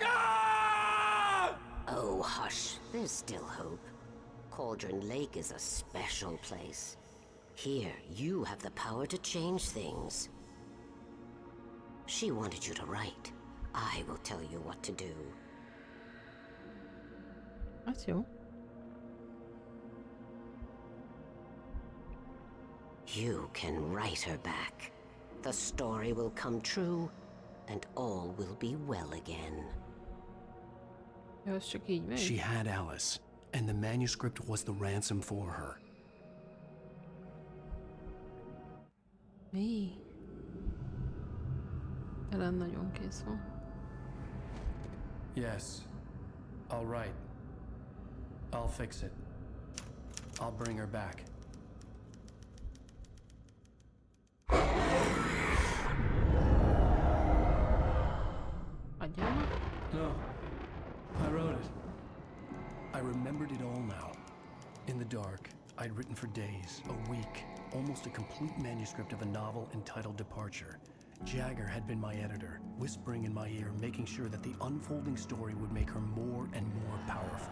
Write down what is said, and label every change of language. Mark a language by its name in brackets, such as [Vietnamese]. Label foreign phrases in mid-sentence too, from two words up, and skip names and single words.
[English] Ah! Oh, hush. There's still hope. Cauldron Lake is a special place. Here, you have the power to change things. She wanted you to write. I will tell you what to do. [Hungarian] Az jó. [English] You can write her back. The story will come true, and all will be well again. [Hungarian] Jó, ez csak így megy. [English] She had Alice, and the manuscript was the ransom for her. [Hungarian] Mi? Ellen nagyon kész van. [English] Yes. All right. I'll fix it. I'll bring her back. [Hungarian] Adjál már? [English] No. I wrote it. I remembered it all now. In the dark, I'd written for days, a week, almost a complete manuscript of a novel entitled Departure. Jagger had been my editor, whispering in my ear, making sure that the unfolding story would make her more and more powerful.